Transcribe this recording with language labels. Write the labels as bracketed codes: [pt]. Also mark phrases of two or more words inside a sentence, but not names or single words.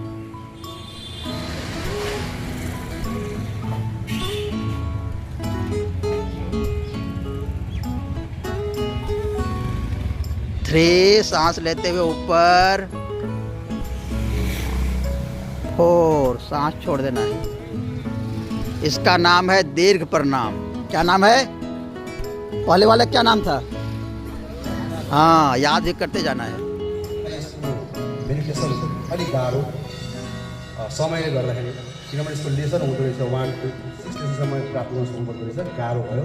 [hi] 3, सांस लेते हुए ऊपर। 4, सांस छोड़ देना है। इसका नाम है दीर्घ प्रणाम। क्या नाम है? पहले वाला क्या नाम था? हाँ, याद भी करते जाना है। [ne] अलिक गाह्रो समयले गर्दाखेरि, किनभने यसको लेसन हुँदो रहेछ 1 to 6 लेसनसम्म प्राप्त गर्न सक्नुपर्दो रहेछ, गाह्रो भयो।